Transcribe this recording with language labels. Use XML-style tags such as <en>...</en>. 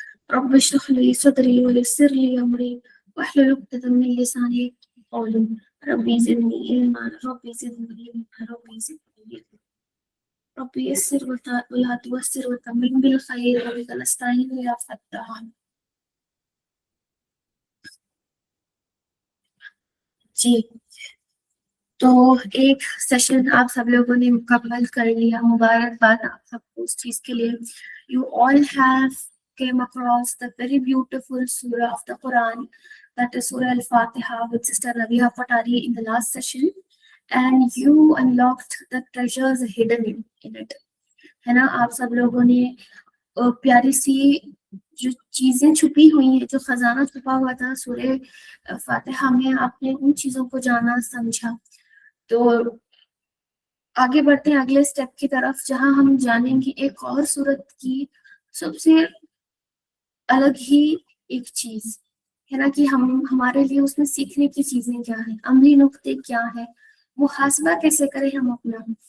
<ar>رب اشرح لي صدري ويسر لي أمري واحلل عقدة من لساني قولي ربي زدني علما ربي زدني علما ربي زدني علما ربي يسر ولا توسر وتمم بالخير وبك نستعين يا فتاح.</ar> <ur>جی تو ایک سیشن آپ سب لوگوں نے مکمل کر لیا. مبارکباد آپ سب کو اس چیز کے لیے.</ur> <en>You all have came across the very beautiful surah of the Quran, that is Surah Al-Fatiha, with Sister Rabiha Patari in the last session, and you unlocked the treasures hidden in it.</en> <ur>ہے نا, آپ سب لوگوں نے پیاری سی جو چیزیں چھپی ہوئی ہیں, جو خزانہ چھپا ہوا تھا سورہ فاتحہ میں, آپ نے ان چیزوں کو جانا سمجھا. تو آگے بڑھتے ہیں اگلے سٹیپ کی طرف, جہاں ہم جانیں گے ایک اور سورت کی سب سے الگ ہی ایک چیز ہے نا, کہ ہمارے لیے اس میں سیکھنے کی چیزیں کیا ہیں, عملی نقطے کیا ہیں, محاسبہ کیسے کریں ہم اپنا.</ur>